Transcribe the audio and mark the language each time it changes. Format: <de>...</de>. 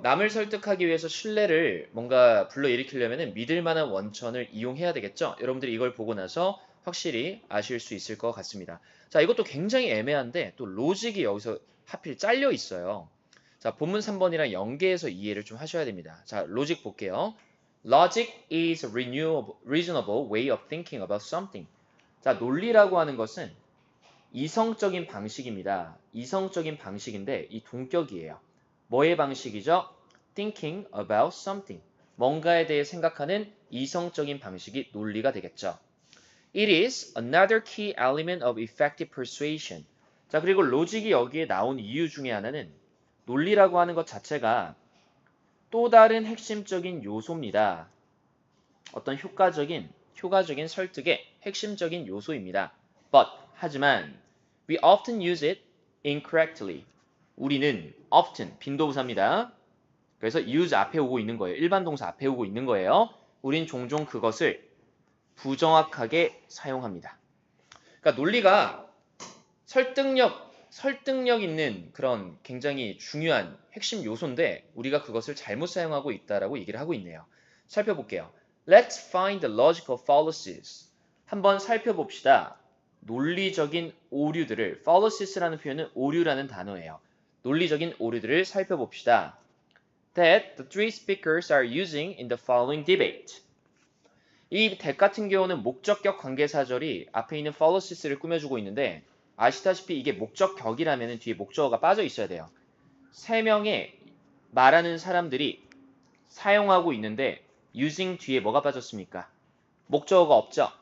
<ko>남을 설득하기 위해서 신뢰를 뭔가 불러일으키려면 믿을 만한 원천을 이용해야 되겠죠? 여러분들이 이걸 보고 나서 확실히 아실 수 있을 것 같습니다. 자, 이것도 굉장히 애매한데 또 로직이 여기서 하필 잘려 있어요. 자, 본문 3번이랑 연계해서 이해를 좀 하셔야 됩니다. 자, 로직 볼게요.</ko> <en>Logic is a reasonable way of thinking about something.</en> <ko>자, 논리라고 하는 것은 이성적인 방식입니다. 이성적인 방식인데 이 동격이에요. 뭐의 방식이죠?</ko> <en>Thinking about something.</en> <ko>뭔가에 대해 생각하는 이성적인 방식이 논리가 되겠죠.</ko> <en>It is another key element of effective persuasion.</en> <ko>자, 그리고 로직이 여기에 나온 이유 중에 하나는 논리라고 하는 것 자체가 또 다른 핵심적인 요소입니다. 어떤 효과적인 설득의 핵심적인 요소입니다.</ko> <en>But,</en> <ko>하지만</ko> <en>we often use it incorrectly.</en> <ko>우리는 often, 빈도부사입니다. 그래서 use 앞에 오고 있는 거예요. 일반 동사 앞에 오고 있는 거예요. 우린 종종 그것을 부정확하게 사용합니다. 그러니까 논리가 설득력 있는 그런 굉장히 중요한 핵심 요소인데 우리가 그것을 잘못 사용하고 있다라고 얘기를 하고 있네요. 살펴볼게요.</ko> <en>Let's find the logical fallacies.</en> <ko>한번 살펴봅시다. 논리적인 오류들을, fallacies라는 표현은 오류라는 단어예요. 논리적인 오류들을 살펴봅시다.</ko> <en>That the three speakers are using in the following debate.</en> <ko>이 that 같은 경우는 목적격 관계사절이 앞에 있는 fallacies를 꾸며주고 있는데 아시다시피 이게 목적격이라면 뒤에 목적어가 빠져 있어야 돼요. 세 명의 말하는 사람들이 사용하고 있는데 using 뒤에 뭐가 빠졌습니까? 목적어가 없죠.</ko>